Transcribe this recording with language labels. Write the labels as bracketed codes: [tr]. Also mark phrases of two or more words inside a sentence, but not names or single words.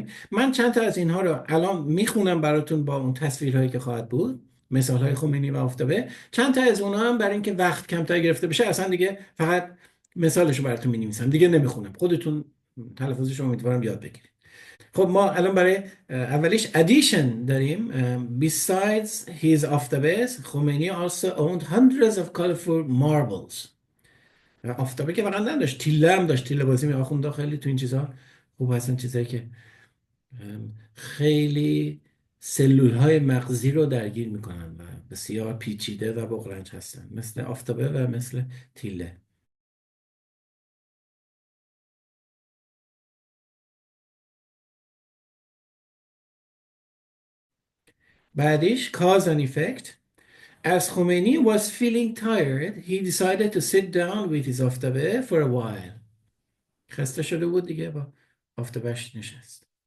[fa] من چند تا از اینها رو الان میخونم براتون با اون تصویرهایی که خواهد بود، مثال های خمینی و آفتابه. چند تا از اونها هم برای اینکه وقت کمتر گرفته بشه اصلا دیگه فقط مثالشو براتون می‌نویسم، دیگه نمیخونم، خودتون تلفظش رو امیدوارم یاد بگیرید. خب ما الان برای اولیش addition داریم. [en] Besides his آفتابه، خمینی also owned hundreds of colorful marbles. [fa] آفتابه که فقط نداشت، تیله هم داشت. تیله بازی می‌آخوند خیلی تو این چیزا خوب هستن، چیزایی که خیلی سلول‌های مغزی رو درگیر میکنن و بسیار پیچیده و بغرنج هستن، مثل آفتابه و مثل تیله. بعدش [en] cause and effect. As Khomeini was feeling tired, he decided to sit down with his آفتابه for a while. [fa] خسته شده بود دیگه، با آفتابهش نشست.